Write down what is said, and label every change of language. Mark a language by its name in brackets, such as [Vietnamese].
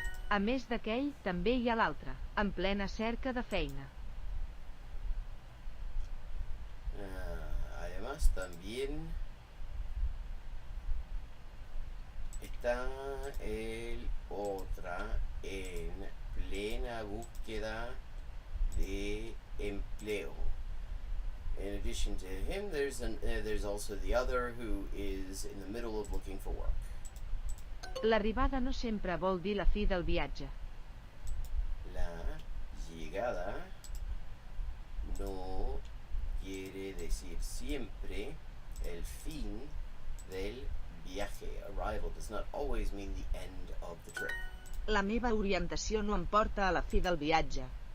[Catalan] A més d'aquell, també hi ha l'altre, en plena cerca de feina. [Spanish] Además, también está el otra en plena búsqueda de empleo. [English] In addition to him, there's also the other who is in the middle of looking for work. [Catalan] L'arribada no sempre vol dir la fi del viatge. [Spanish] La llegada no quiere decir siempre el fin del viaje. [English] Arrival does not always mean the end of the trip. [Catalan] La meva orientació no em porta a la fi del viatge.